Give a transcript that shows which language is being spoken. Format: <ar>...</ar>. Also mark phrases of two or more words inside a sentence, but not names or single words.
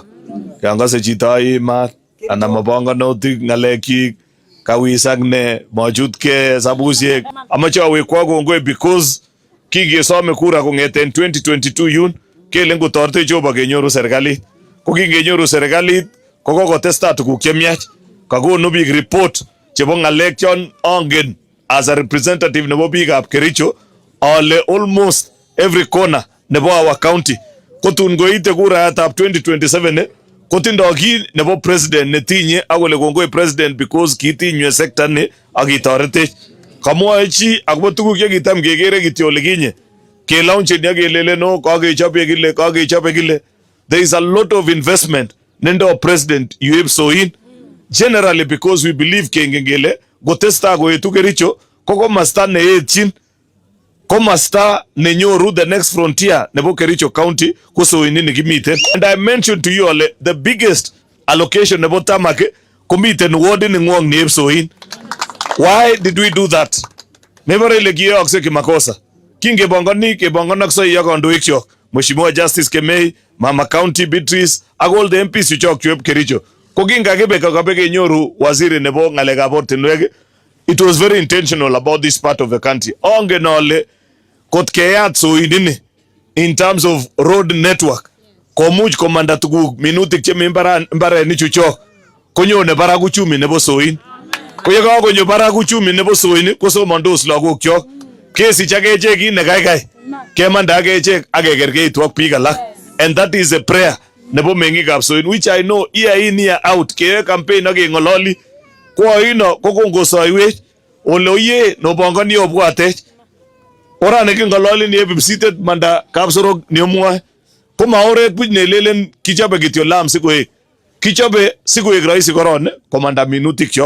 <kln>Yon kose chito aimat anan mabongonutik ng'alekyik kawisak ne mochutke hesabusiek. Amoche awekwo kongoi because kingesome kura kong'eten 2022 yun kele ngotoretech Jehova kenyoru serikalit. Ko kingenyoru serikalit ko kokotestai tuguk chemiach. Kakonu biik report chebo ng'alek chon angen</kln> <en>as a representative</en> <kln>nebo biikab Kericho ale</kln> <en>almost every corner</en> <kln>nebo</kln> <en>our county</en> <kln>kotun koite kurayatab 2027 kotindo kii nebo president netinye akole kongoi president because kitinywe sector ni akitoretech. Kamwoe chi akobo tuguk chekitam kekere kityo olikinye kelaunchen akelele no kakechobe kile.</kln> <en>There is a lot of investment</en> <kln>nendo president yueb soin</kln> <en>generally because we believe</en> <kln>kengen kele gotesta koetu Kericho ko komasta neetchin komasta nenyoru</kln> <en>the next frontier</en> <kln>nebo Kericho county ko soini nikimiten.</kln> <en>And I mentioned to you all the biggest allocation</en> <kln>nebo tamak komiten ward ni ng'wong nieb soin.</kln> <en>Why did we do that?</en> <kln>Nebore ile kiyokse kimakosa. Kebongonak so ya kandoik chok. Mheshimiwa Justice Kemei, Mama County Beatrice, ak</kln> <en>all the MPs</en> <kln>chok chueb Kericho. Ko kingakebe kenyoru waziri nebo ng'alekab ortinwek.</kln> <en>It was very intentional about this part of the country.</en> <kln>Ongen ole kot keyat soinini</kln> <en>in terms of road network.</en> <kln>Komuch komanda tuguk minutik chemi mbarenichu chok. Konyone barak uchumi nebo soin. Ko ye kakonyo barak uchumi nebo soin kosomondos lagok chok. Kesich akechek kit nekaikai. Kemanda akechek akekerkeitu ak biik alak.</kln> <en>And that is a prayer</en> <kln>nebo meng'ikab soin</kln> <en>which I know year in year out</en> <kln>keyoe campaign akeng'ololi. Koino ko kongosoiwech ole oye nobongoni obwatech. Orane king'ololi ni ebibsitet manda kapsorok ni omwoe. Ko maoret buch nelelen kichobe kityo lam sikoek. Kichobe sikoek rahisi koron komanda minutik chok.</kln>